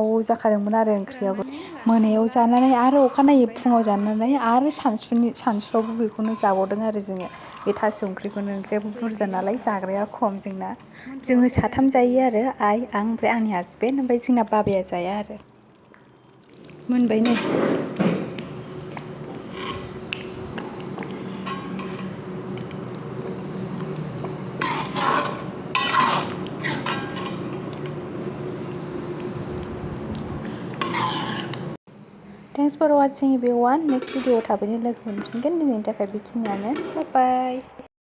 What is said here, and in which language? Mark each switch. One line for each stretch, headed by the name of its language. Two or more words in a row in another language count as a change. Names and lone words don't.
Bodo: जाखादोंमोन आरो ओंख्रियाबो मोनायाव जानानै आरो अखानायै फुङाव जानानै आरो सानसुआवबो बेखौनो जाबावदों आरो जोङो बे थास' ओंख्रिखौनो ओंख्रियाबो बुरजा नालाय जाग्राया खम जोङो साथाम जायो आरो आइ आं ओमफ्राय आंनि हासबेन्ड ओमफ्राय जोंना बाबाया जाया आरो मोनबाय नै
English: Thanks for watching everyone. Next video
Bodo: थाबैनो लोगो मोनफिनगोन दिनैनि थाखाय बेखिनियानो.
English: Bye bye.